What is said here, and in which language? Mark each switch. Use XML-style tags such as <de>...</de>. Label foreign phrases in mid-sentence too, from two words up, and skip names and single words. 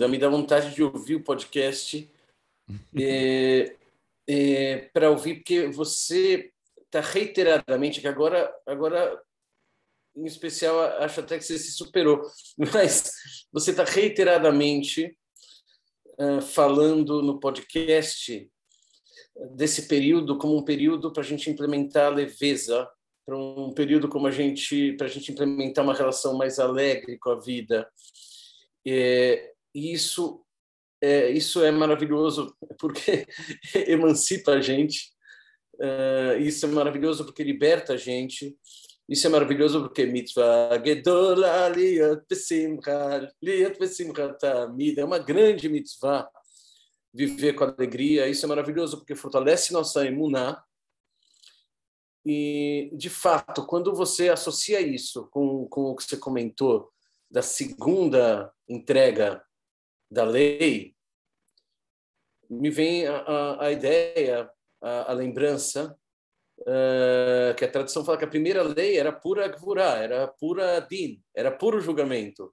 <pt>Me dá vontade de ouvir o podcast para ouvir, porque você está reiteradamente, que agora, em especial, acho até que você se superou, mas você está reiteradamente falando no podcast desse período como um período para a gente implementar a leveza, para um período para a gente implementar uma relação mais alegre com a vida. E isso é maravilhoso porque emancipa a gente, isso é maravilhoso porque liberta a gente, isso é maravilhoso porque</pt> <he>מצוה גדולה להיות בשמחה תמיד,</he> <pt>é uma grande mitzvah viver com alegria. Isso é maravilhoso porque fortalece nossa emuná. E, de fato, quando você associa isso com o que você comentou da segunda entrega da lei, me vem a ideia, a lembrança, que a tradição fala que a primeira lei era pura gvurá, era pura din, era puro julgamento.</pt>